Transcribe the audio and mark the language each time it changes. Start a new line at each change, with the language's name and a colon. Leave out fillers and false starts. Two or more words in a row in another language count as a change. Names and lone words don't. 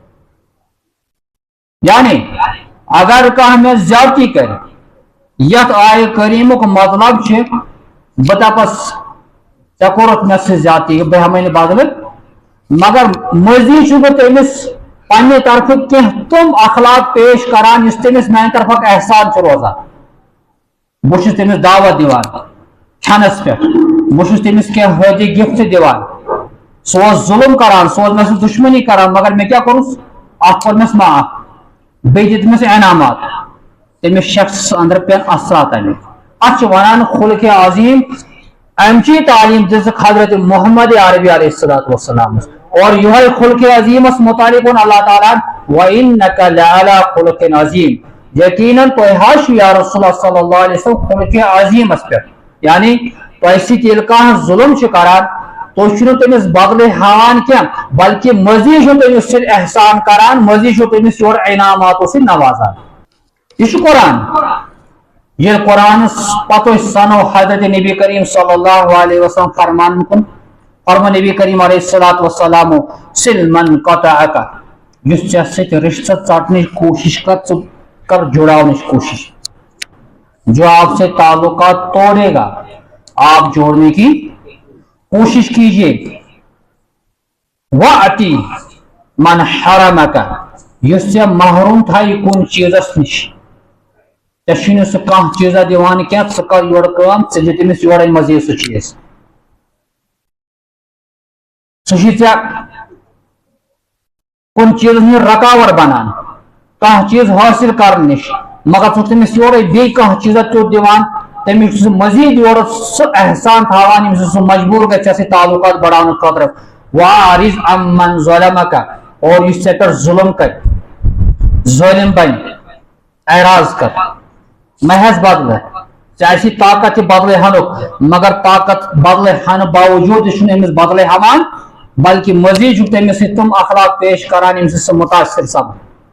Kashmiri: یعنی اگر کانٛہہ مےٚ زیادتی کرِ یتھ آیہِ کریٖمُک مطلب چھُ بہٕ دپس ژےٚ کوٚرُتھ مےٚ سۭتۍ زیادتی بہٕ ہٮ۪مے نہٕ بدلہٕ مگر مٔزیٖد چھُس بہٕ تٔمِس پننہِ طرفہٕ کینٛہہ تِم اخلاق پیش کران یُس تٔمِس میانہِ طرفُک احسان چھُ روزان بہٕ چھُس تٔمِس دعوت دِوان کھٮ۪نس پٮ۪ٹھ بہٕ چھُس تٔمِس کینٛہہ ہٲدی گفٹ دِوان سُہ اوس ظلم کران سُہ اوس مےٚ سۭتۍ دُشمنی کران مگر مےٚ کیٛاہ کوٚرُس اکھ کوٚرنس معاف بیٚیہِ دِتمس انعامات تٔمِس شخصس اندر پٮ۪ن اثرات امیُک اتھ چھِ ونان خلق عظیم امچی تعلیم دِژٕکھ حضرت محمد عربی
Arabic: علیہ الصلوۃ والسلام
Urdu: اور یہ
Kashmiri: خلق عظیمس متعلق اللہ تعالیٰ
Arabic: وَإِنَّكَ لَعَلَىٰ خُلُقٍ عَظِيمٍ
Kashmiri: یقیناً تُہۍ حظ چھِو
Arabic: یا رسول اللہ صلی اللہ علیہ وسلم
Kashmiri: خلق عظیمس پٮ۪ٹھ یعنی تۄہہِ سۭتۍ ییٚلہِ کانٛہہ ظلم چھُ کران تُہۍ چھِو نہٕ تٔمِس بدلے ہاوان کینٛہہ بلکہ مزید چھِو تٔمِس سۭتۍ احسان کران مزید چھِو تٔمِس یورٕ انعاماتو سۭتۍ نوازان یہ چھُ قرآن ییٚلہِ قرآنس پتہٕ أسۍ سنو حضرت نبی کریم
Arabic: صلی اللہ علیہ وسلم
Kashmiri: فرمان کُن فرمو نبی کریم
Arabic: علیہ الصلوۃ والسلام سل من قطعک
Kashmiri: یُس ژےٚ سۭتۍ رشتہٕ ژٹنٕچ کوشش کر ژٕ کر جڑاونٕچ کوشش
Urdu: جو آپ سے تعلقات توڑے گا آپ جوڑنے کی کوشش کیجیے
Arabic: وَأْتِ من حرمک
Kashmiri: یُس ژےٚ محروم تھایہِ کُنہِ چیٖزس نِش ژےٚ چھُے نہٕ سُہ کانٛہہ چیٖزا دِوان کینٛہہ ژٕ کر یورٕ کٲم ژٕ دِ تٔمِس یورے مزیٖد سُہ چیٖز سُہ چھُے ژےٚ کُنہِ چیٖزس نِش رکاوٹ بنان کانٛہہ چیٖز حٲصِل کرنہٕ نِش مگر ژٕ چھُکھ تٔمِس یورے بیٚیہِ کانٛہہ چیٖزا تیُتھ دِوان تٔمِس چھُ سُہ مزیٖد یورٕ سُہ احسان تھاوان ییٚمہِ سۭتۍ سُہ مجبوٗر گژھِ ژےٚ سۭتۍ تعلقات بڑاونہٕ خٲطرٕ
Arabic: وَأَعْرِضْ عَمَّنْ ظَلَمَكَ
Kashmiri: اور یُس ژےٚ پٮ۪ٹھ ظُلم کرِ ظٲلِم بنہِ اعراض کر مہ ہٮ۪س بدلہٕ ژےٚ آسی طاقت یہِ بدلے ہنُک مگر طاقت بدلے ہنہٕ باوجوٗد تہِ چھُنہٕ أمِس بدلے ہٮ۪وان بلکہ مزید تمس تم اخلاق پیش کران یم سے متاثر سپد